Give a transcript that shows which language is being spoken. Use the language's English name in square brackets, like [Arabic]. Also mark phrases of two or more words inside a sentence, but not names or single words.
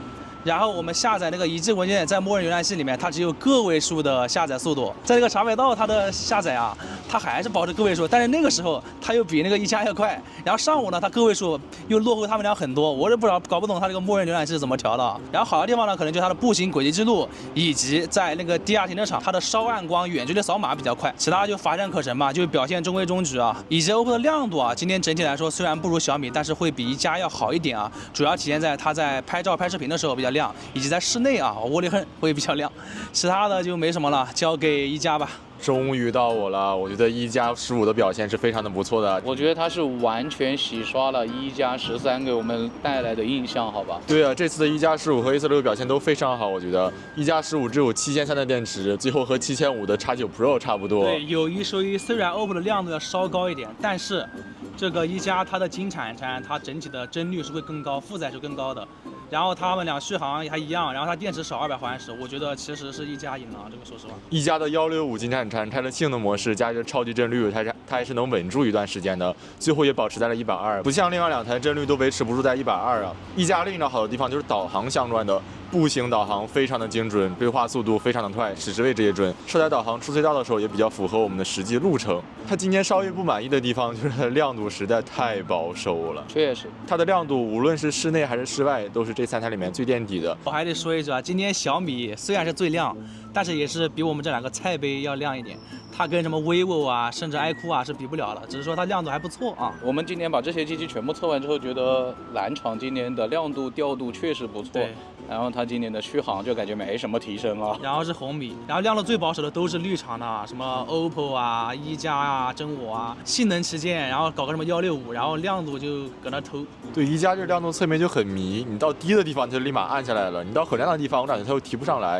[Chinese] 然後我們下載那個1G文件，在默認瀏覽器裡面，它只有個位數的下載速度。在這個茶百道，它的下載啊，它還是保持個位數，但是那個時候它又比那個1加要快。然後上午呢，它個位數又落後他們倆很多，我也不知道搞不懂它這個默認瀏覽器是怎麼調的。然後好的地方呢，可能就是它的步行軌跡記錄，以及在那個地下停車場，它的燒暗光遠距離掃碼比較快，其他就乏善可陳吧，就表現中規中矩啊。以及 OPPO 的亮度啊，今天整體來說雖然不如小米，但是會比1加要好一點啊，主要體現在它在拍照拍視頻的時候比較亮，以及在室內啊，窩裡橫會比較亮，其他的就沒什麼了，交給1加吧。終於到我了，我覺得1加15的表現是非常的不錯的。我覺得它是完全洗刷了1加13給我們帶來的印象，好吧？對啊，這次的1加15和 A46 表現都非常好，我覺得1加15只有7300的電池，最後和7500的 X9 Pro 差不多。對，有一說一，雖然 OPPO 的亮度要稍高一點，但是這個1加它的金鏟鏟，它整體的幀率是會更高，負載是更高的。然後他們倆續航還一樣，然後它電池少200毫安時，我覺得其實是1加贏了，這個說實話。 1加的165金鏟鏟，它的性能模式加一個超級幀率，它還是能穩住一段時間的，最後也保持在了120，不像另外2台幀率都維持不住在120啊。1加另一個好的地方就是導航相關的。步行導航非常的精準，規劃速度非常的快，實時位置也準。車載導航出隧道的時候也比較符合我們的實際路程。它今天稍微不滿意的地方就是它的亮度實在太保守了。確實，它的亮度無論是室內還是室外，都是這3台裡面最墊底的。我還得說一句啊，今天小米雖然是最亮，但是也是比我們這2個菜杯要亮一點。它跟什麼 vivo 啊，甚至 iQOO 啊是比不了的，只是說它亮度還不錯啊。我們今年把這些機器全部測完之後，覺得藍廠今年的亮度調度確實不錯。對。然後它今年的續航就感覺沒什麼提升了。然後是紅米，然後亮度最保守的都是綠廠的，什麼 OPPO 啊、1加啊、真我啊，性能旗艦，然後搞個什麼165，然後亮度就搁那偷。對，1加這亮度側面就很迷，你到低的地方它就立馬暗下來了，你到很亮的地方我感覺它又提不上來。